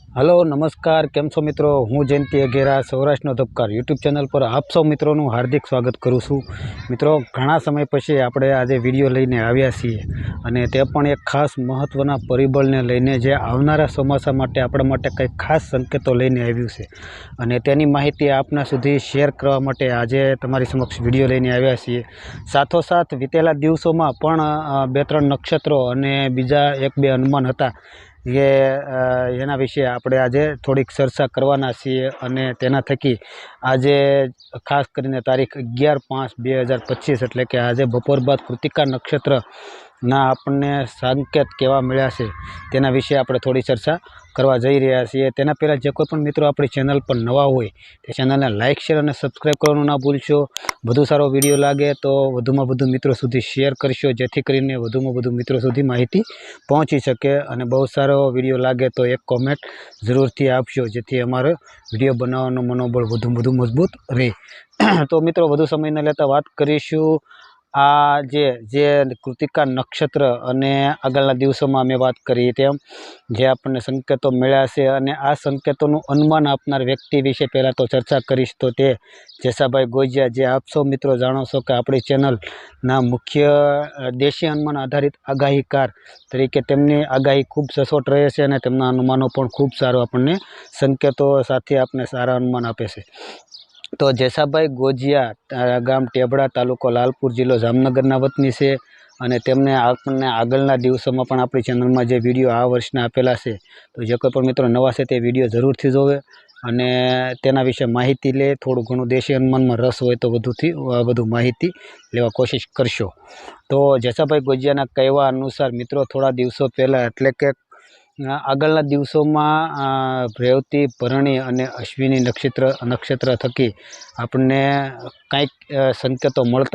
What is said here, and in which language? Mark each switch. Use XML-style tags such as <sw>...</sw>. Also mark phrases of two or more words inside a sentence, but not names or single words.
<gu>હેલો નમસ્કાર કેમ છો મિત્રો હું જયંતી અઘેરા સૌરાષ્ટ્રનો ધબકાર</gu> <en>YouTube channel</en> <gu>પર આપ સૌ મિત્રો હાર્દિક સ્વાગત કરું છું। મિત્રો ઘણા સમય પછી આપણે આજ વીડિયો લઈને આવ્યા છીએ અને તે પણ એક ખાસ મહત્વના પરિબળને લઈને જે આવનારા ચોમાસા માટે આપણા માટે કંઈક ખાસ સંકેતો લઈને આવ્યું છે અને તેની માહિતી આપના સુધી શેર કરવા માટે આજે તમારી સમક્ષ વીડિયો લઈને આવ્યા છીએ। સાથોસાથ વીતેલા દિવસોમાં પણ બે ત્રણ નક્ષત્રો અને બીજા એક બે અનુમાન હતા યે એના વિશે આપણે આજે થોડીક ચર્ચા કરવાના છીએ અને તેના થકી આજે ખાસ કરીને તારીખ 11/5/2025 એટલે કે આજે બપોર બાદ કૃતિકા નક્ષત્ર ના આપને સંકેત કેવા મળ્યા છે તેના વિશે આપણે થોડી ચર્ચા કરવા જઈ રહ્યા છીએ। તેના પહેલા જે કોઈ પણ મિત્રો આપણી ચેનલ પર નવા હોય તે ચેનલને</gu> <en>like share</en> <gu>અને સબ્સ્ક્રાઇબ કરવાનું ના ભૂલશો। વધુ સારો વીડિયો લાગે તો વધુમાં વધુ મિત્રો સુધી શેર કરશો જેથી કરીને વધુમાં વધુ મિત્રો સુધી માહિતી પહોંચી શકે અને બહુત સારો વીડિયો લાગે તો એક કોમેન્ટ જરૂરથી આપશો જેથી અમારો વીડિયો બનાવવાનું મનોબળ વધુ વધુ મજબૂત રહે। તો મિત્રો વધુ સમય ન લેતા વાત કરીશું આ જે કૃતિકા નક્ષત્ર અને આગળના દિવસોમાં અમે વાત કરી તેમ જે આપણે સંકેતો મળ્યા છે અને આ સંકેતોનું અનુમાન આપનાર વ્યક્તિ વિશે પહેલા તો ચર્ચા કરીશ તો તે જેસાભાઈ ગોજિયા જે આપ સૌ મિત્રો જાણો છો કે આપણી ચેનલ ના મુખ્ય દેશી અનુમાન આધારિત આગાહીકાર તરીકે તેમની આગાહી ખૂબ સચોટ રહે છે અને તેમના અનુમાનો પણ ખૂબ સારો આપણે સંકેતો સાથે આપણે સારા અનુમાન આપે છે। તો જેસાભાઈ ગોજિયા ગામ ટેબડા તાલુકો લાલપુર જિલ્લો જામનગરના વતની છે અને તેમને આપણે આગળના દિવસોમાં પણ આપણી ચેનલમાં જે વીડિયો આ વર્ષના આપેલા છે તો જે કોઈ પણ મિત્રો નવા છે તે વીડિયો જરૂરથી જોવે અને તેના વિશે માહિતી લે થોડું ઘણું દેશી અનુમાનમાં રસ હોય તો વધુથી વધુ માહિતી લેવા કોશિશ કરશો। તો જેસાભાઈ ગોજિયાના કહેવા અનુસાર મિત્રો થોડા દિવસો પહેલા એટલે કે આગળના દિવસોમાં રેવતી ભરણી અને અશ્વિની નક્ષત્ર થકી આપને કંઈક સંકેતો મળતા</gu>